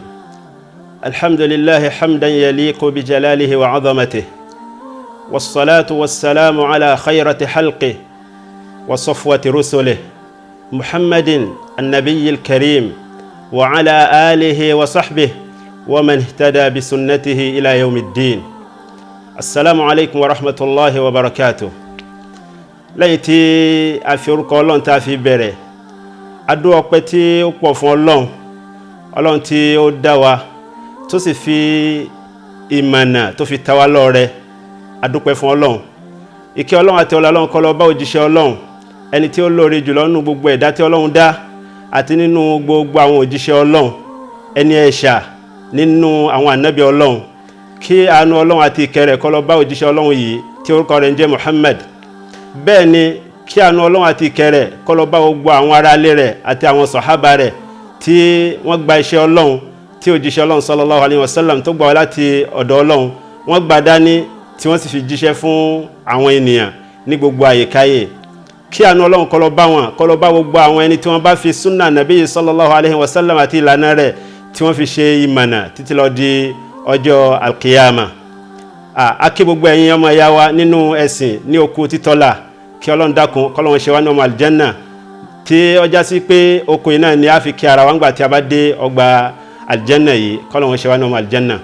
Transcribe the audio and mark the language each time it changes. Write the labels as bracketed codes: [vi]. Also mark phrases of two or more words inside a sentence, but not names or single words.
[ar] الحمد لله حمدا يليق بجلاله وعظمته، والصلاة والسلام على خيرة حلقه وصفوة رسله محمد النبي الكريم وعلى آله وصحبه ومن اهتدى بسنته إلى يوم الدين. السلام عليكم ورحمة الله وبركاته. [yo] lẹ́yìn tí a fi orúkọ Ọlọ́run tá fi bẹ̀rẹ̀ adú ọpẹ́ tí ó pọ̀ fún Ọlọ́run tí ó dá wa tó sì fi ìmọ̀nà tó fi ta wá lọ́rẹ adúpẹ́ fún Ọlọ́run. Ìkẹ́ Ọlọ́run àti ọlá Ọlọ́run kó lọ bá òjíṣẹ́ Ọlọ́run ẹni tí ó lóore jùlọ nínú gbogbo ẹ̀dá tí Ọlọ́run dá àti nínú gbogbo àwọn òjíṣẹ́ Ọlọ́run ẹni ẹ̀ṣà nínú àwọn ànábì Ọlọ́run. Kí àánú Ọlọ́run àti ìkẹ́ rẹ̀ kó lọ bá òjíṣẹ́ Ọlọ́run yìí tí orúkọ rẹ̀ ń jẹ́ Muhammad. Bẹ́ẹ̀ ni kí àánú Ọlọ́run àti ìkẹ́ rẹ̀ kó lọ bá gbogbo àwọn ará ilé rẹ̀ àti àwọn sàhábà rẹ̀ tí wọ́n gba iṣẹ́ Ọlọ́run tí òjíṣẹ́ Ọlọ́run [ar] صلى الله عليه وسلم [yo] tó gbà wá láti ọ̀dọ̀ Ọlọ́run wọ́n gbà dání tí wọ́n sì fi jíṣẹ́ fún àwọn ènìyàn ní gbogbo àyíkáyè. Kí àánú Ọlọ́run kó lọ bá wọn, kó lọ bá gbogbo àwọn ẹni tí wọ́n bá fi súnà nàbí [ar] صلى الله عليه وسلم [yo] àti ìlànà rẹ̀ tí wọ́n fi ṣe ìmọ̀nà títí lọ di ọjọ́ alkiyama. Akí gbogbo ẹ̀yin ọmọ ìyá wa nínú ẹ̀sìn ní okú títọ́lá kí Ọlọ́run dákun kọ́lọ́run ṣe wá ní ọmọ aljanna tí ọjà sí pé okùn iná ni a fi kí ara wa ńgbà tí a bá dé ọgbà aljanna yìí kọ́lọ́run ṣe wá ní ọmọ aljanna.